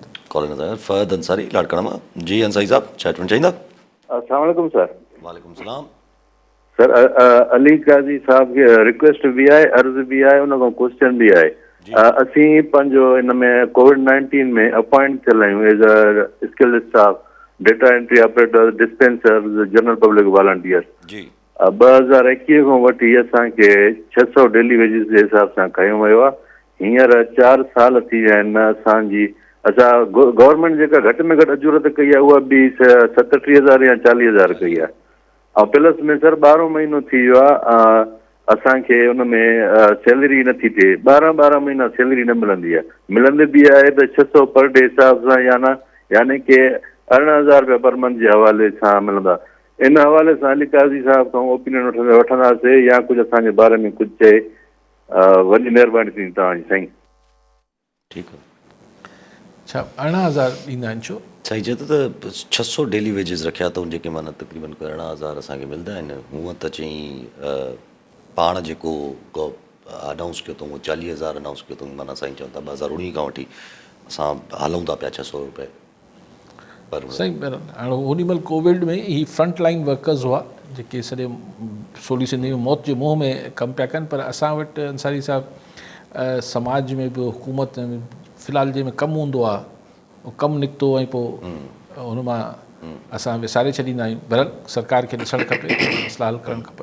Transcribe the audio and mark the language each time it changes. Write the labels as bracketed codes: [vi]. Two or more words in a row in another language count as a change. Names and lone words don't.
[sd] कॉलर फ़हद अंसारी लाड़काना मां। जी अंसारी साहब, छा चवणु चाहींदा? [ar] السلام علیکم سر. وعلیکم سلام [sd] सर, अली काज़ी साहब खे रिक्वेस्ट बि आहे, अर्ज़ बि आहे, उन खां क्वेश्चन बि आहे। असीं पंहिंजो हिन में कोविड-19 में अपॉइंट थियल आहियूं [en] as a skilled staff, data entry operator, dispenser, general public volunteer. [sd] 2021 खां वठी असांखे 600 [en] daily wages [sd] जे हिसाब सां खयो वियो आहे। हींअर 4 साल थी विया आहिनि असांजी, असां गवर्नमेंट जेका घटि में घटि अजूरत कई आहे उहा बि 37,000 या 40,000 कई आहे। ऐं प्लस में सर 12 महीनो थी वियो आहे असांखे हुन में सैलरी नथी थिए, 12 महीना सैलरी न मिलंदी आहे। मिलंदी बि आहे त 600 [en] per day [sd] हिसाब सां, यानी कि 18,000 रुपया [en] per month [sd] जे हवाले सां मिलंदा। इन हवाले सां अली काज़ी साहब खां ओपिनियन वठंदासीं, या कुझु असांजे बारे में कुझु चए, वॾी महिरबानी थींदी तव्हांजी साईं। ठीकु आहे। अच्छा, 18,000 ॾींदा आहिनि छो? साईं चए थो त 600 [en] daily wages [sd] रखिया अथऊं, जेके माना तक़रीबन 18,000 असांखे मिलंदा आहिनि। हूअं त चई पाण जेको अनाउंस कयो अथऊं 40,000 अनाउंस कयो अथऊं, माना साईं चवनि था 2019 खां वठी असां हलूं था पिया 600 रुपए पर साईं। हाणे ओॾीमहिल कोविड में ही [en] front line workers [sd] हुआ जेके सॼे सोली सिंधी में मौत जे मुंहं में कमु पिया कनि, पर असां वटि अंसारी साहिबु समाज में बि हुकूमत में फ़िलहाल जंहिंमें कमु हूंदो आहे उहो कमु निकितो, ऐं पोइ हुन मां असां विसारे छॾींदा आहियूं। बहरहाल सरकार खे ॾिसणु खपे, मसइला हल करणु खपे।